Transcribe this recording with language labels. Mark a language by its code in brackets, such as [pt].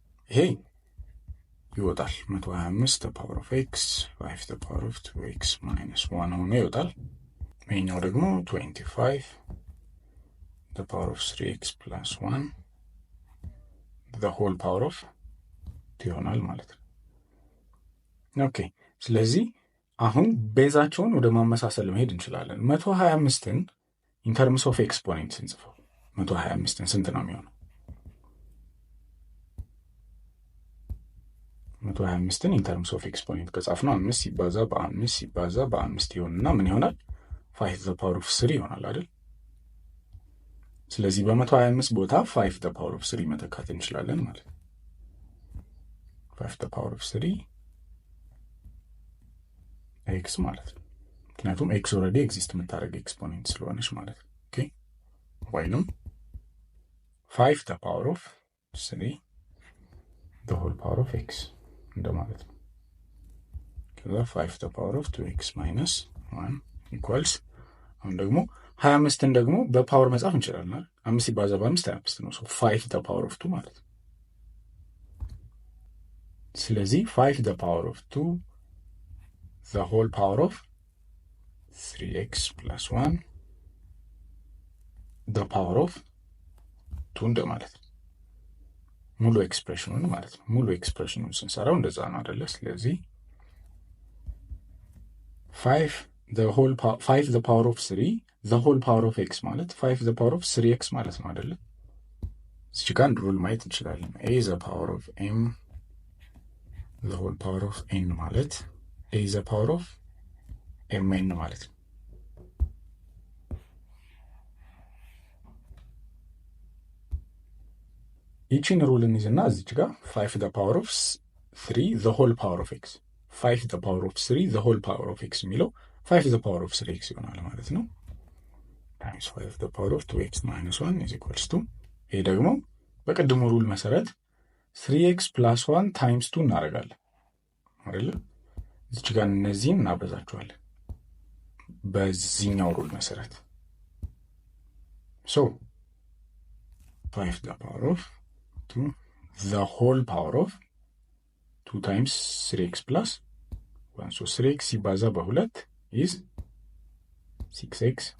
[am] ይሄ ይወጣል [en] 125 the power of x 5 the power of 2x minus 1 [am] ሆኖ ይወጣል። ይሄኛው ደግሞ [en] 25 the power of 3x plus 1 the whole power of 2 [am] ይሆናል ማለት ነው። ኦኬ፣ ስለዚህ አሁን ቤዛቸውን ወደ ማመሳሰል መሄድ እንችላለን። 125ን [en] in terms of exponent [am] ስንጽፈው 125ን ስንት ነው የሚሆነው? 125ን [en] in terms of exponent [am] ከጻፍነው 5 ሲባዛ በ5 ሲባዛ በ5 ይሆንና ምን ይሆናል? [en] 5 the power of 3 [am] ይሆናል አይደል? ስለዚህ በ125 ቦታ [en] 5 the power of 3 [am] መተካት እንችላለን ማለት ነው። 5 the power of 3 x ማለት ነው። ምክንያቱም x ኦልሬዲ ኤግዚስት የምታደርግ ኤክስፖኔንት ስለሆነች ማለት ነው። ኦኬ፣ ወይንም [en] 5 the power of 3 the whole power of x [am] እንደማለት ነው። ከዛ [en] 5 the power of 2x minus 1 equals [am] አሁን ደግሞ 25ን ደግሞ በፓወር መጻፍ እንችላለን አይደል? 5 ሲባዛ በ5 25 ነው። [en] 5 the power of 2 [am] ማለት ነው። ስለዚህ [en] 5 the power of 2 [am] the whole power of 3x plus 1 the power of 2 እንደማለት ነው። ሙሉ ኤክስፕሬሽኑን ማለት ነው። ሙሉ ኤክስፕሬሽኑን ስንሰራው እንደዛ ነው አይደለ? ስለዚህ [en] 5 the power of 3 the whole power of x [am] ማለት [en] 5 the power of 3x [am] ማለት ነው አይደለ? እዚህ ጋር አንድ ሩል ማየት እንችላለን። [en] a the power of m the whole power of n [am] ማለት [en] a the power of mn [am] ማለት ነው። ይቺን ሩል እንይዝና እዚች ጋር [en] 5 the power of 3 the whole power of x [am] 5 the power of 3 the whole power of x የሚለው [en] 5 the power of 3x [am] ይሆናል ማለት ነው። [en] times 5 the power of 2x minus 1 is equals to [am] ይሄ ደግሞ በቅድሙ ሩል መሰረት [en] 3x plus 1 times 2 [am] እናደርጋለን አይደል? [en] እዚች ጋር እነዚህን እናበዛቸዋለን በዚህኛው ሩል መሰረት። so 5 the power of 2 the whole power of 2 times 3x plus 1 so 3x [am] ሲባዛ በ2 [en] is 6x